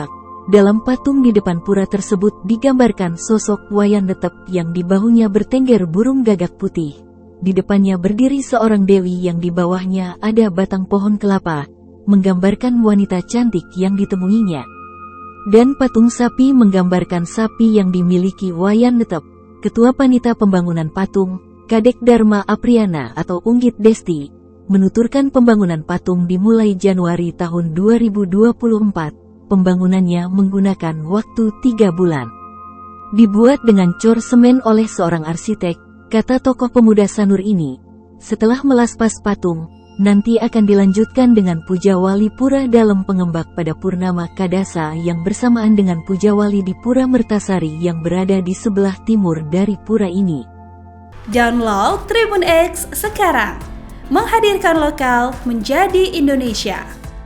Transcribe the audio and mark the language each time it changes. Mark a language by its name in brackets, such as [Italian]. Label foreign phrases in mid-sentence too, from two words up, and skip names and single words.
[Indonesian] Dalam patung di depan pura tersebut digambarkan sosok Wayan Netep yang di bahunya bertengger burung gagak putih. Di depannya berdiri seorang dewi yang di bawahnya ada batang pohon kelapa, menggambarkan wanita cantik yang ditemuinya. Dan patung sapi menggambarkan sapi yang dimiliki Wayan Netep. Ketua Panita Pembangunan Patung, Kadek Dharma Apriana atau Unggit Desti, menuturkan pembangunan patung dimulai Januari tahun 2024. Pembangunannya menggunakan waktu 3 bulan. Dibuat dengan cor semen oleh seorang arsitek, kata tokoh pemuda Sanur ini. Setelah melaspas patung, nanti akan dilanjutkan dengan puja wali Pura Dalem Pangembak pada Purnama Kadasa yang bersamaan dengan puja wali di Pura Mertasari yang berada di sebelah timur dari pura ini. Download Tribun X sekarang, menghadirkan lokal menjadi Indonesia.